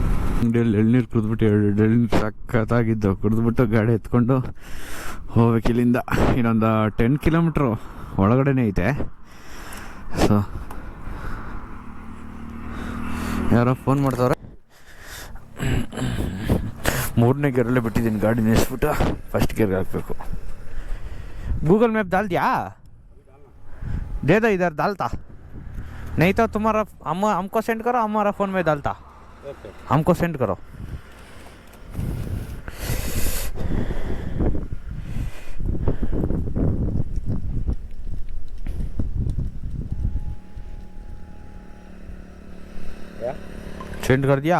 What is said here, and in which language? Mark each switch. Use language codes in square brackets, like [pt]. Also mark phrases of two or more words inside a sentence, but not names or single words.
[kn] ಅಂಗಡಿಯಲ್ಲಿ ಎಳ್ನೀರು ಕುಡಿದ್ಬಿಟ್ಟು ಎಳ್ನೀರು ಸಖತ್ತಾಗಿದ್ದು ಕುಡಿದ್ಬಿಟ್ಟು ಗಾಡಿ ಎತ್ಕೊಂಡು ಹೋಗ್ಬೇಕು ಇಲ್ಲಿಂದ. ಇನ್ನೊಂದು 10 ಕಿಲೋಮೀಟ್ರು ಒಳಗಡೆನೇ ಐತೆ. ಸೊ ಯಾರೋ ಫೋನ್ ಮಾಡ್ತಾವ್ರೆ. 3ನೇ ಗೇರಲ್ಲೇ ಬಿಟ್ಟಿದ್ದೀನಿ ಗಾಡಿ ನಿಲ್ಲಿಸ್ಬಿಟ್ಟು [en] first gearಗೆ [kn] ಹಾಕಬೇಕು. [hi] गूगल मैप डाल दिया? दे दो इधर, डालता नहीं तो तुम्हारा हमको सेंड करो, हमारा फ़ोन में डालता. हमको सेंड करो. सेंड कर दिया?